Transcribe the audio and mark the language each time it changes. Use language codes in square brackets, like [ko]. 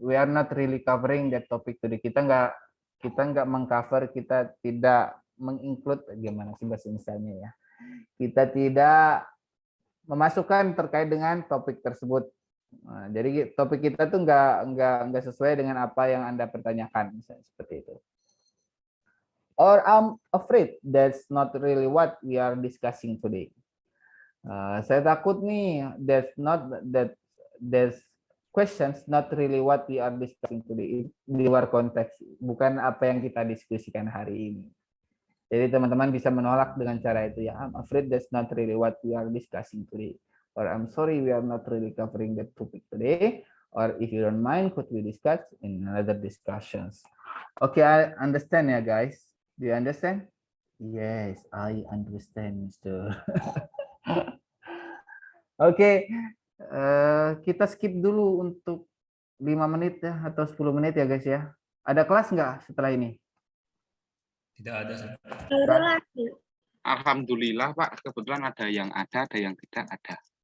[en] We are not really covering that topic today. [id] Kita nggak mengcover, kita tidak menginclude, gimana sih bahasa Indonesia ya? Kita tidak memasukkan terkait dengan topik tersebut. Nah, jadi topik kita tuh nggak sesuai dengan apa yang Anda pertanyakan, misalnya seperti itu. [en] Or I'm afraid that's not really what we are discussing today. [id] Saya takut nih [en] that's questions not really what we are discussing today, [id] di luar konteks, bukan apa yang kita diskusikan hari ini. Jadi teman-teman bisa menolak dengan cara itu ya. [en] I'm afraid that's not really what we are discussing today. Or I'm sorry, we are not really covering that topic today. Or if you don't mind, could we discuss in another discussions? Okay, I understand ya guys. Do you understand? Yes, I understand, Mister. [id] Oke, kita skip dulu untuk 5 menit ya, atau 10 menit ya guys ya. Ada kelas nggak setelah ini? Tidak ada. Alhamdulillah Pak, kebetulan ada yang tidak ada.